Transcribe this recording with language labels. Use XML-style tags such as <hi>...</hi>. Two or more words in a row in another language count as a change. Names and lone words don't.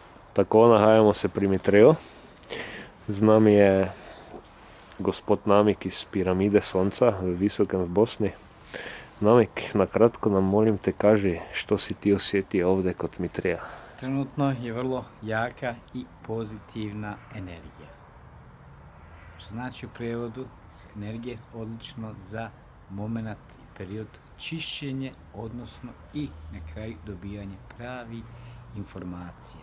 <sl>Tako, nahajamo se pri Mitreju. Z nami je gospod Namik iz Piramide Sonca v Visokem v Bosni.</sl> <bs>Namik, na kratko nam molim te kaži što si ti osjetio ovdje kod Mitreja. Trenutno je vrlo jaka i pozitivna energija. Što znači u prijevodu energije odlično za moment i period čišćenje, odnosno i na kraju dobijanje pravi informacija.</bs>